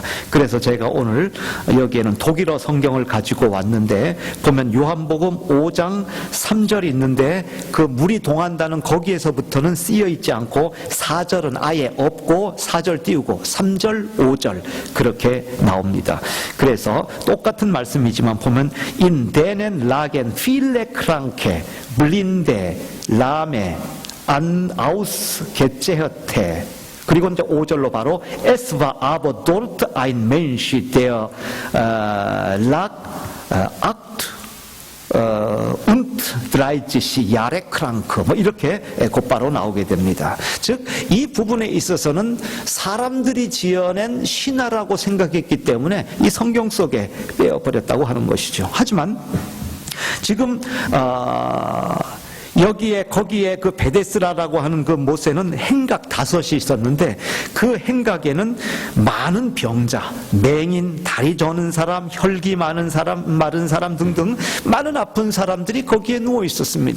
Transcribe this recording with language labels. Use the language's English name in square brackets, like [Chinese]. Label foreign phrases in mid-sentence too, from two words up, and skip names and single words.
[Korean] 그래서 제가 오늘 여기에는 독일어 성경을 가지고 왔는데 보면 요한복음 5장 3절이 있는데 그 물이 동한다는 거기에서부터는 쓰여 있지 않고 4절은 아예 없고 4절 띄우고 3절 5절 그렇게 나옵니다. 그래서 똑같은 말씀이지만 보면 [German] in denen lagen viele Kranke, Blinde, Lahme, an ausgezeherte. [Korean] 그리고 이제 5절로 바로 [German] Es war aber dort ein Mensch, der lag 30 Jahre krank [Korean] 이렇게 곧바로 나오게 됩니다. 즉 이 부분에 있어서는 사람들이 지어낸 신화라고 생각했기 때문에 이 성경 속에 빼어버렸다고 하는 것이죠. 하지만 지금 거기에 그 베데스라라고 하는 그 못에는 행각 5이 있었는데 그 행각에는 많은 병자, 맹인, 다리 저는 사람, 혈기 많은 사람, 마른 사람 등등 많은 아픈 사람들이 거기에 누워 있었습니다.